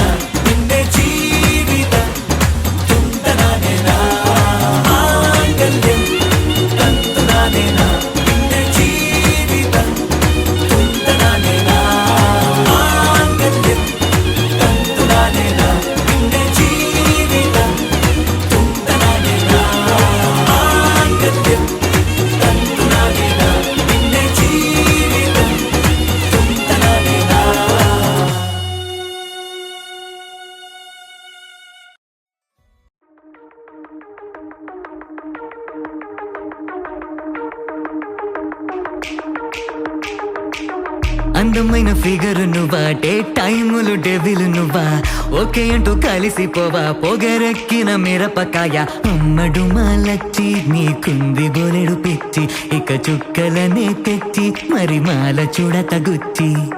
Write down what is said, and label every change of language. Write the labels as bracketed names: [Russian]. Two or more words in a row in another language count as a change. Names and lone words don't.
[Malayalam] പിന്നെ ജീവിതം തുന്തനാനേന മാംഗല്യം തന്തുനാനേന പിന്നെ ജീവിതം തുന്തനാനേന മാംഗല്യം തന്തുനാനേന പിന്നെ ജീവിതം തുന്തനാനേന മാംഗല്യം തന്തുനാനേന പിന്നെ ജീവിതം തുന്തനാനേന [Telugu] అందమైన ఫిగర్ నువ్వా డే టైములు డెవిల్ నువ్వా ఓకే అంటూ కలిసిపోవా పొగరెక్కిన మిరపకాయ అమ్మడు మాలచ్చి నీకుంది బోలెడు పిచ్చి ఇక చుక్కలనే తెచ్చి మరి మాల చూడ తగుచ్చి